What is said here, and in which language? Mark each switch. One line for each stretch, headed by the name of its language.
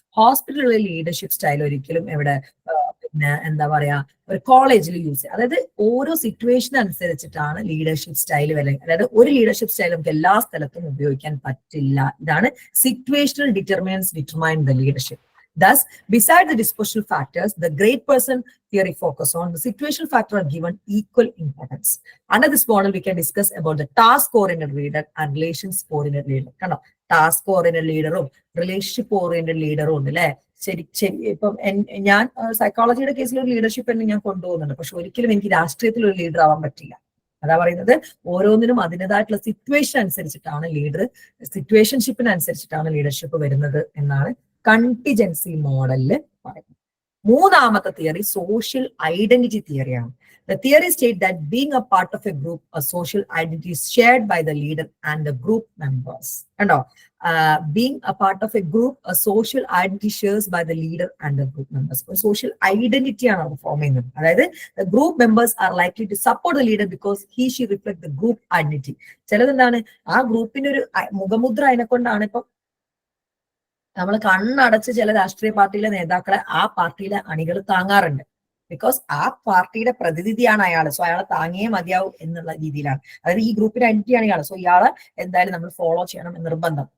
Malayalam: ഹോസ്പിറ്റലിലുള്ള leadership style ഒരിക്കലും എവിടെ പിന്നെ എന്താ പറയാ ഒരു കോളേജിൽ യൂസ് ചെയ്യാം. അതായത് ഓരോ സിറ്റുവേഷൻ അനുസരിച്ചിട്ടാണ് ലീഡർഷിപ്പ് സ്റ്റൈൽ വരുന്നത്. അതായത് ഒരു ലീഡർഷിപ്പ് സ്റ്റൈൽ നമുക്ക് എല്ലാ സ്ഥലത്തും ഉപയോഗിക്കാൻ പറ്റില്ല. ഇതാണ് situational determinants determine the leadership.
English: Thus, besides the dispositional factors, the great person theory focus on the situational factor are given equal importance. Under this model, we can discuss about the task-oriented leader and relations-oriented leader.
Malayalam: കണ്ടോ, ടാസ്ക്-oriented ലീഡറും റിലേഷൻഷിപ്പ്-oriented ലീഡറും ഉണ്ട് അല്ലെ. ശരി, ഇപ്പം ഞാൻ സൈക്കോളജിയുടെ കേസിൽ ഒരു leadership തന്നെ ഞാൻ കൊണ്ടുപോകുന്നുണ്ട്, പക്ഷെ ഒരിക്കലും എനിക്ക് രാഷ്ട്രീയത്തിൽ ഒരു ലീഡർ ആവാൻ പറ്റില്ല. അതാ പറയുന്നത്, ഓരോന്നിനും അതിൻ്റെതായിട്ടുള്ള സിറ്റുവേഷൻ അനുസരിച്ചിട്ടാണ് സിറ്റുവേഷൻഷിപ്പിനനുസരിച്ചിട്ടാണ് ലീഡർഷിപ്പ് വരുന്നത് എന്നാണ് കണ്ടിജൻസി മോഡലില് പറയുന്നത്. മൂന്നാമത്തെ theory social identity തിയറിയാണ്.
English: The theory states that being a part of a group, a social identity is shared by the leader and the group members. കണ്ടോ, being a part of a group, a social identity shares by the leader and the group members.
Malayalam: ഒരു social identity ആണ് അവർ form ചെയ്യുന്നത്.
English: അതായത് the group members are likely to support the leader because she reflects the group identity.
Malayalam: ചിലതെന്താണ്, ആ ഗ്രൂപ്പിന്റെ ഒരു മുഖമുദ്ര അതിനെ കൊണ്ടാണ്. ഇപ്പം നമ്മൾ കണ്ണടച്ച് ചില രാഷ്ട്രീയ പാർട്ടിയിലെ നേതാക്കളെ ആ പാർട്ടിയിലെ അണികൾ താങ്ങാറുണ്ട്. ബിക്കോസ് ആ പാർട്ടിയുടെ പ്രതിനിധിയാണ് അയാൾ, സോ അയാളെ താങ്ങിയേ മതിയാവും എന്നുള്ള രീതിയിലാണ്. അതായത് ഈ ഗ്രൂപ്പിന്റെ ഐഡന്റിറ്റിയാണ് ഇയാൾ, സോ ഇയാളെ എന്തായാലും നമ്മൾ ഫോളോ ചെയ്യണം എന്ന് നിർബന്ധം.